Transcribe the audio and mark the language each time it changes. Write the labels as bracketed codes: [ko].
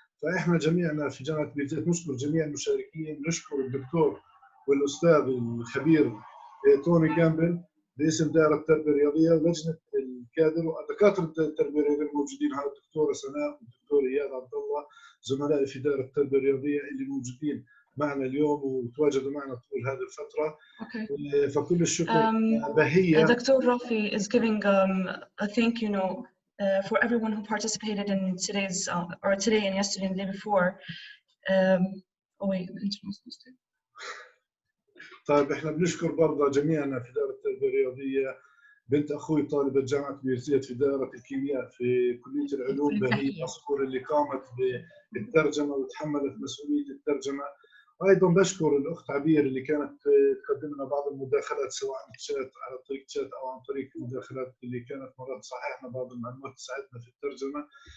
[ar] فاحنا جميعنا في جامعه بير زيت نشكر جميع المشاركين، نشكر الدكتور والاستاذ الخبير توني جامبل باسم دائره التربيه الرياضيه ولجنه الكادر ودكاتره التربيه الرياضيه الموجودين، هذا الدكتوره سناء والدكتور اياد عبد الله زملائي في دائره التربيه الرياضيه اللي موجودين معنا اليوم وتواجدوا معنا طول هذه الفتره. فكل الشكر. بهية [en] Dr. Rafi is giving a thank you note for everyone who participated in today's or today and yesterday and the day before. Oh wait, [ar] طيب احنا بنشكر برضه جميعنا في دائره التربيه الرياضيه بنت اخوي طالبه جامعه بير زيت في دائره الكيمياء في كليه العلوم بهية عصفور اللي قامت بالترجمه وتحملت مسؤوليه الترجمه. وايضا بشكر الاخت عبير اللي كانت تقدم لنا بعض المداخلات سواء شات على طريق شات او عن طريق المداخلات اللي كانت مرات تصححنا بعض المعلومات تساعدنا في الترجمه.